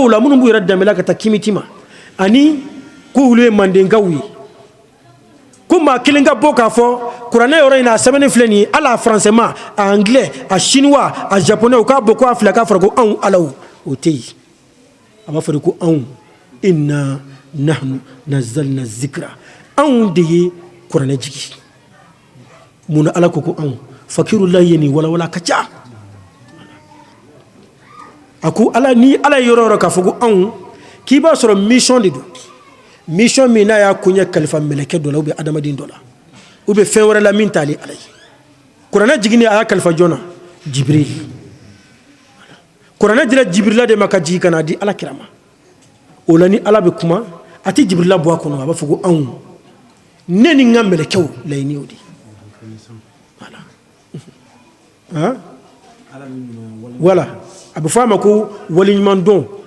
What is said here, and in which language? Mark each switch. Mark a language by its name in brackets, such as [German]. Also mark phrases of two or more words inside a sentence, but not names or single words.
[Bambara] o la minnu b'u yɛrɛ danbela ka taa kimiti ma ani ko olu ye mandenkaw ye ko fo maa kelen ka bɔ k'a fɔ kuranɛ yɔrɔ in na a sɛbɛnnen filɛ nin ye hali a français ma a anglais a chinois a japonais u k'a bɔ ko a filɛ k'a fɔra ko anw alaw o tɛ yen a b'a fɔ de ko anw [Arabic] إنا نحن نزلنا الذكر [Bambara] anw de ye kuranɛ jigi mun na ala ko ko anw fakirullahi ye nin walawala ka ca a ko ala ni ala ye yɔrɔ o yɔrɔ k'a fɔ ko anw k'i b'a sɔrɔ mission de don mission min n'a y'a koɲɛ kalifa mɛlɛkɛ dɔ la [French] ou bien [Bambara] adamaden dɔ la [French] ou bien [Bambara] fɛn wɛrɛ la min t'ale ala ye kuranɛ jiginni a y'a kalifa jɔn na jibril kuranɛ dira jibrila de ma ka jigin ka n'a di ala kira ma o la ni ala bɛ kuma a tɛ jibrila bɔ a kɔnɔ a b'a fɔ ko anw ne ni n ka mɛlɛkɛw laɲini y'o de ye voilà a bɛ fɔ a ma ko waliɲumandɔn